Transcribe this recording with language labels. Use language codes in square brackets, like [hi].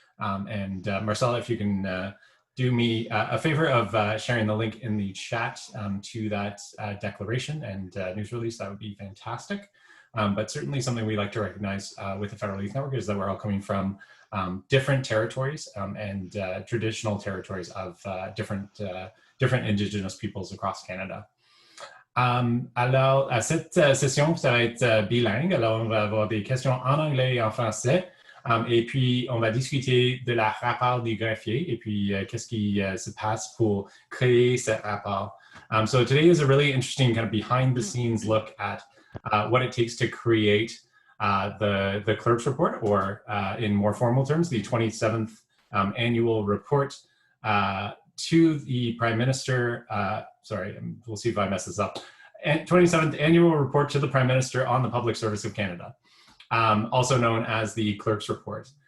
[en] Marcella, if you can do me a favor of sharing the link in the chat to that declaration and news release, that would be fantastic. But certainly something we like to recognize with the Federal Youth Network is that we're all coming from different territories and traditional territories of different Indigenous peoples across Canada. [fr] Alors, à cette session, ça va être bilingue. Alors, on va avoir des questions en anglais et en français. Et puis, on va discuter de la rapport du greffier et puis qu'est-ce qui se passe pour créer ce rapport. [en] So today is a really interesting kind of behind-the-scenes look at what it takes to create the Clerks Report, or in more formal terms, the 27th annual report to the Prime Minister, sorry, we'll see if I mess this up, 27th annual report to the Prime Minister on the Public Service of Canada, also known as the Clerks Report.